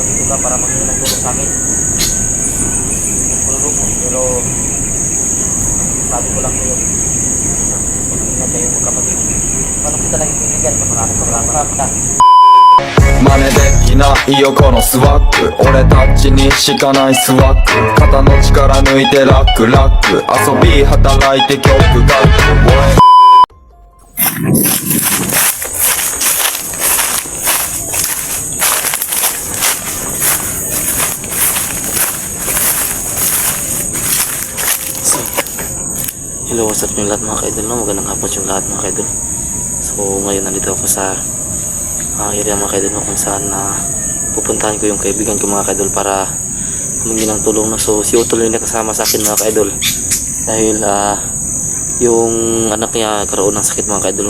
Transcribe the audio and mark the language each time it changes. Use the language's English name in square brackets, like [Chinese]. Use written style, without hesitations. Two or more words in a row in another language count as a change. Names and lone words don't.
[Filipino] ka para maging ng tulong sa akin. Tulong mo, pero sabi ko lang sa'yo, mag-ingat kayo magkapatid. Paano kita naging kaibigan? Marami ka. [Japanese] 真似できないよこのスワッグ俺たちにしかないスワッグ肩の力抜いてラックラック遊び働いて曲書く [English] Hello, what's up [Filipino] yung lahat mga kaidol, no? Magandang hapon yung lahat mga kaidol. So ngayon nandito ako sa area mga kaidol, no? Kung saan pupuntahan ko yung kaibigan ko mga kaidol para humingi ng tulong, no? So si Utol yung nakasama sa akin mga kaidol dahil yung anak niya karoon ng sakit mga kaidol, no?